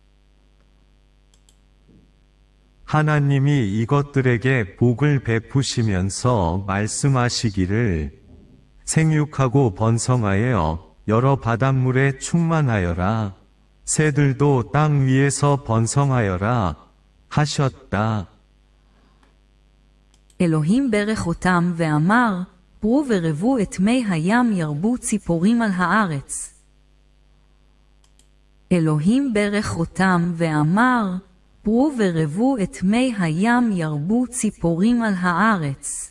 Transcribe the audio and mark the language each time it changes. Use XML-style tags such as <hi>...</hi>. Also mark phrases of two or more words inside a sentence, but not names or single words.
<ko>하나님이 이것들에게 복을 베푸시면서 말씀하시기를 생육하고 번성하여 여러 바닷물에 충만하여라. 새들도 땅 위에서 번성하여라 하셨다.</ko> <he>אלוהים ברך אותם ואמר, פרו ורבו את מי הים ירבו ציפורים על הארץ. אלוהים ברך אותם ואמר, פרו ורבו את מי הים ירבו ציפורים על הארץ.</he>